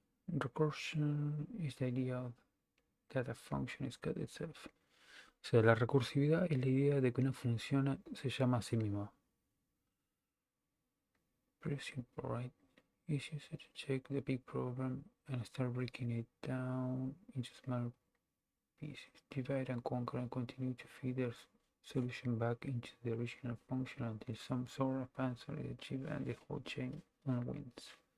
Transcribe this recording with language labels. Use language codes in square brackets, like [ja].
[en] Recursion is the idea that a function is called itself. [es] O sea, la recursividad es la idea de que una función se llama a sí misma. [en] Pretty simple, right? It's used to check the big program and start breaking it down into smaller pieces. Divide and conquer and continue to feed the solution back into the original function until some sort of answer is achieved and the whole chain wins.